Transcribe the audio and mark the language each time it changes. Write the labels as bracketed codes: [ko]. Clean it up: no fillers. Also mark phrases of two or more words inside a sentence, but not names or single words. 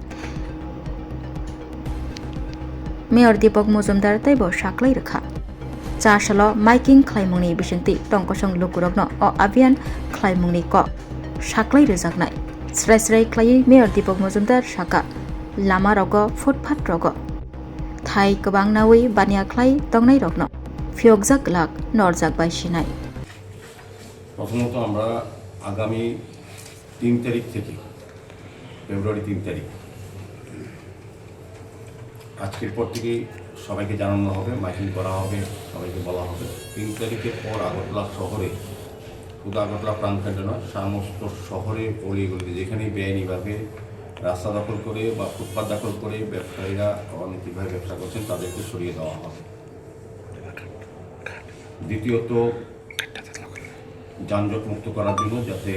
[trp] Mayor Deepak Mojumdar taibo saklai rakha chasalo miking khlaimungni bisinti tongkosong lukurokno o avian khlaimungni ko saklai rejaknai srai khlai Mayor Deepak Mojumdar saka lama rogo footpath rogo thai kobang nawi bania khlai tongnai rokno ফিয়কজাক লাখ নরজাক বাইশিনাই [bn] প্রথমত আমরা আগামী 3 তারিখ থেকে ফেব্রুয়ারি 3 তারিখ আজকের পর থেকে সবাইকে জানানো হবে মাইকিং করা হবে সবাইকে বলা হবে 3 তারিখের পর আগরতলা শহরে শুধু আগরতলা প্রাণকেন্দ্র নয় সমস্ত শহরে অলিগলিতে যেখানেই বেআইনিভাবে রাস্তা দখল করে বা ফুটপাত দখল করে ব্যবসায়ীরা অনৈতিকভাবে ব্যবসা করছেন তাদেরকে সরিয়ে দেওয়া হবে দ্বিতীয়ত যানজট মুক্ত করার জন্য যাতে